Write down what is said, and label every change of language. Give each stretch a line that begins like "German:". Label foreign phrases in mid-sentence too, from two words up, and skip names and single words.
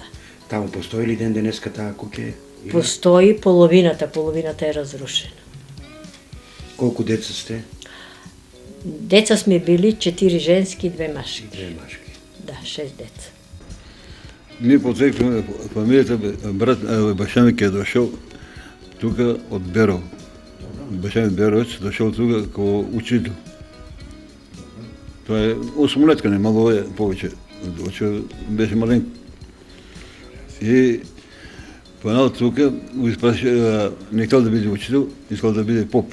Macedonian: Таму постои ли ден денеска таа куќе? Постои половината е разрушена. Колку деца сте? Деца сме били 4 женски и 2 машки. 2 машки. Да, 6 деца.
Bulgarian: Ние потекваме фамилията, баща ми е дошъл тук от Берово. Баща ми Беровец дошъл тук като учител. Това е 8-летка, не мало е повече. Доче беше маленко. И панал тук го изпраща, не искал да бъде учител, искал да бъде поп.